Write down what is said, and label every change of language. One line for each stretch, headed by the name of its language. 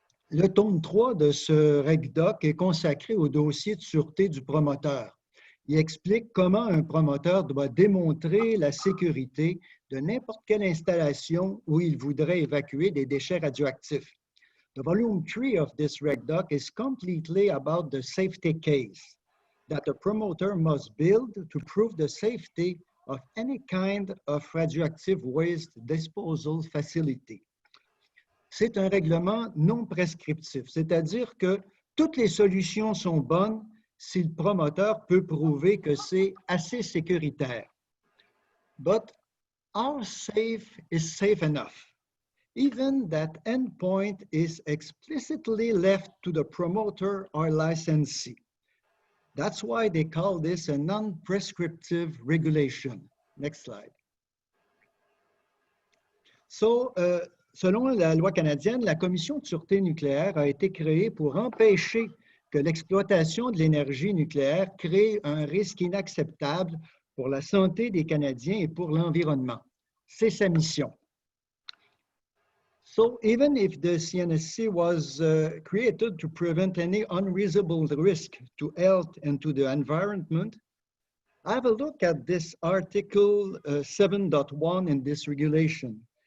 French: Le tome 3 de ce REGDOC est consacré au dossier de sûreté du promoteur. Il explique comment un promoteur doit démontrer la sécurité de n'importe quelle installation où il voudrait évacuer des déchets radioactifs.
English: The volume 3 of this REGDOC is completely about the safety case that a promoter must build to prove the safety of any kind of radioactive waste disposal facility.
French: C'est un règlement non prescriptif, c'est-à-dire que toutes les solutions sont bonnes si le promoteur peut prouver que c'est assez sécuritaire.
English: But how safe is safe enough? Even that endpoint is explicitly left to the promoter or licensee. That's why they call this a non-prescriptive regulation. Next slide.
French: So, selon la loi canadienne, la Commission de sûreté nucléaire a été créée pour empêcher que l'exploitation de l'énergie nucléaire crée un risque inacceptable pour la santé des Canadiens et pour l'environnement. C'est sa mission.
English: So even if the CNSC was created to prevent any unreasonable risk to health and to the environment, have a look at this Article 7.1 in this regulation.